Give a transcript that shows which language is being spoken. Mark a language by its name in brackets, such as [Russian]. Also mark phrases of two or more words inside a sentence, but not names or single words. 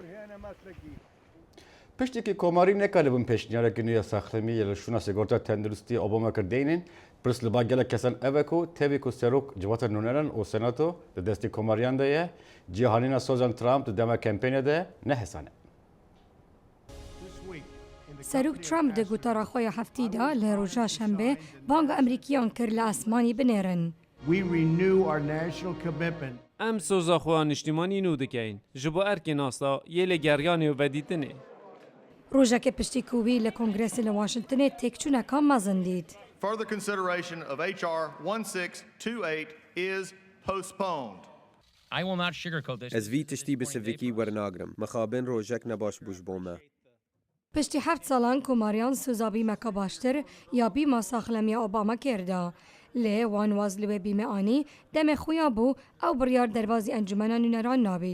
[Kurdish] Piştî komarî nekaribin pêşniyareke nû ya saxlemî ya li şûna sigorta tenduristî Obama kirdeynin Pırs li ba gelek kesan ev ku tevî ku serok civata nûneran û senato di destê komariyan de ye cîhanîna sozan Trump di dema kampênê de nehesane. Serok Trump di gotara xwe ya heftî da li roja şembe banga Emerîkiyan kir li esmanî binêrin. ام سوزا خواه نشتیمانی نو دکین جبو ارکی ناستا یه لگریانی و ودیتنه Rojeke piştî ku wî li Kongresê li Washingtonê têkçûneka mezin dît. [English] Further consideration of HR 1628 is postponed. I will not sugarcoat this. [Kurdish] Ez vî tiştî bi sivikî wernagrim. Mixabin rojek nebaş bû ji bo me. Piştî heft salan komariyan suza bîmeka baştir ya bîma saxlemiya Obama kirda. Lê wan waz li wê bîme anî demê xuya bû ew biryar derbazî encumena nûneran nabît.